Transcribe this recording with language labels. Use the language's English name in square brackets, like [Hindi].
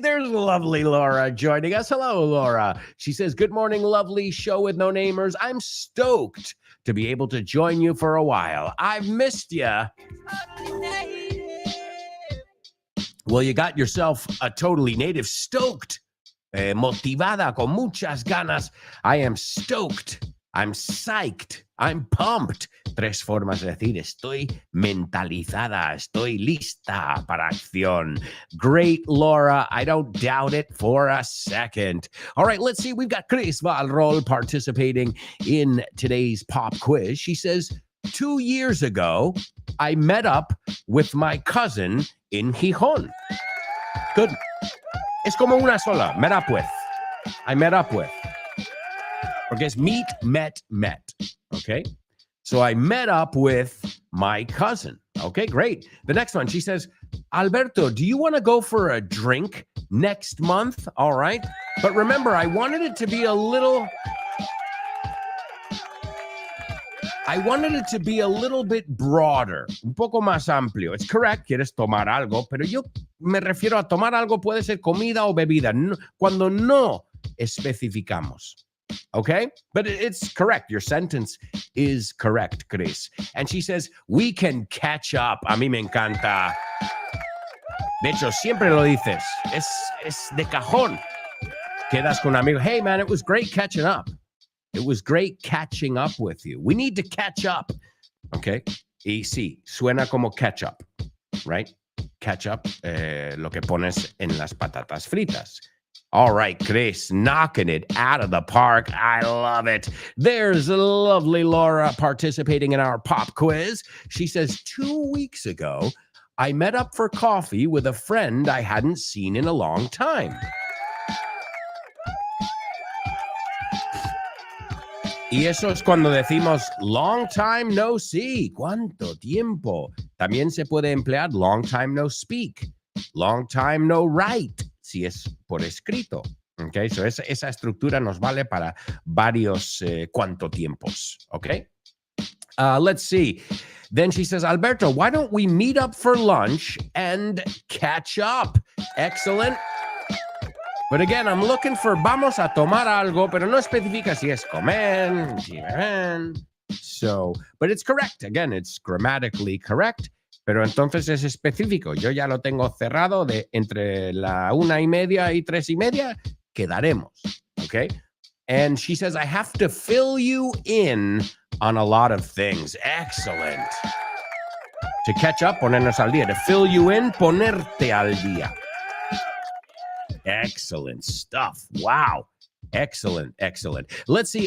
[English] There's lovely Laura joining us. Hello, Laura. She says, good morning, lovely show with no namers. I'm stoked to be able to join you for a while. I've missed you. Well, you got yourself a totally native stoked. [Spanish] Motivada, con muchas ganas. [English] I am stoked. I'm psyched. I'm pumped. [Spanish] Tres formas de decir estoy mentalizada. Estoy lista para acción. [English] Great, Laura. I don't doubt it for a second. All right, let's see. We've got Chris Valrol participating in today's pop quiz. She says, 2 years ago, I met up with my cousin in Gijón. Good. [Spanish] Es como una sola. [English] Met up with. I met up with. [Spanish] Porque es [English] meet, met. Okay? So I met up with my cousin. Okay, great. The next one, she says, Alberto, do you want to go for a drink next month? All right. But remember, I wanted it to be a little bit broader, [Spanish] un poco más amplio. [English] It's correct, [Spanish] quieres tomar algo, pero yo me refiero a tomar algo, puede ser comida o bebida, no, cuando no especificamos. [English] Okay? But it's correct. Your sentence is correct, Chris. And she says, we can catch up. [Spanish] A mí me encanta. De hecho, siempre lo dices. Es de cajón. Quedas con un amigo. [English] Hey, man, it was great catching up. It was great catching up with you. We need to catch up. Okay? [Spanish] Y sí, suena como [English] ketchup, right? [Spanish] Ketchup, lo que pones en las patatas fritas. [English] All right, Chris, knocking it out of the park. I love it. There's lovely Laura participating in our pop quiz. She says, 2 weeks ago, I met up for coffee with a friend I hadn't seen in a long time. [Spanish] Y eso es cuando decimos [English] long time no see. [Spanish] ¿Cuánto tiempo? También se puede emplear [English] long time no speak. Long time no write, [Spanish] si es por escrito. Okay, so esa estructura nos vale para varios cuánto tiempos. [English] Okay? Let's see. Then she says, Alberto, why don't we meet up for lunch and catch up? Excellent. But again, I'm looking for [Spanish] vamos a tomar algo, pero no especifica si es comer, si beber. [English] So, but it's correct. Again, it's grammatically correct, [Spanish] pero entonces es específico. Yo ya lo tengo cerrado de entre la 1:30 y 3:30, quedaremos. [English] Okay? And she says, I have to fill you in on a lot of things. Excellent. To catch up, [Spanish] ponernos al día. [English] To fill you in, [Spanish] ponerte al día. [English] Excellent stuff. Wow. Excellent. Let's see.